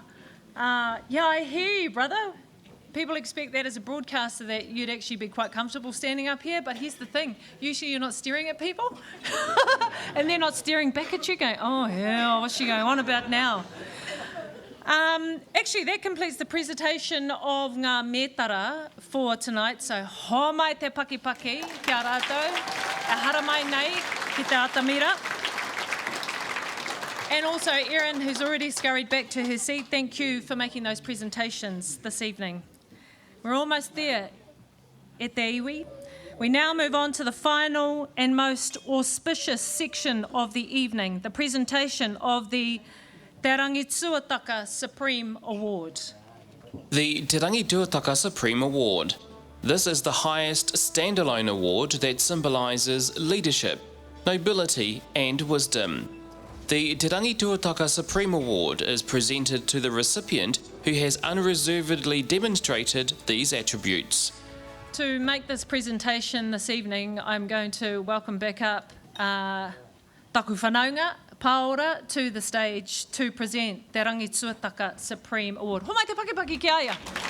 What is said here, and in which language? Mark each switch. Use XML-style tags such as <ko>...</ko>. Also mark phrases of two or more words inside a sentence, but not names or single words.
<en>I hear you, brother. People expect that as a broadcaster that you'd actually be quite comfortable standing up here, but here's the thing. Usually you're not staring at people and they're not staring back at you going, oh, hell, what's she going on about now? Actually, that completes the presentation of</en> <mi>ngā mētara</mi> <en>for tonight. So,</en> <mi>ho mai te pakipaki, kia rātou, e hara mai nei ki te atamira.</mi> <en>And also, Erin, who's already scurried back to her seat, thank you for making those presentations this evening. We're almost there.</en> <mi>E te iwi.</mi> <en>We now move on to the final and most auspicious section of the evening, the presentation of the Te Rangi Tuataka Supreme Award. The Te Rangi Tuataka Supreme Award. This is the highest standalone award that symbolises leadership, nobility and wisdom. The Te Rangi Tuataka Supreme Award is presented to the recipient who has unreservedly demonstrated these attributes. To make this presentation this evening, I'm going to welcome back up</en> <mi>Taku Whanaunga</mi> <en>Paora to the stage to present Te Rangi Tuataka Supreme Award.</en> <mi>Ho mai te pakipaki ki aia.</mi>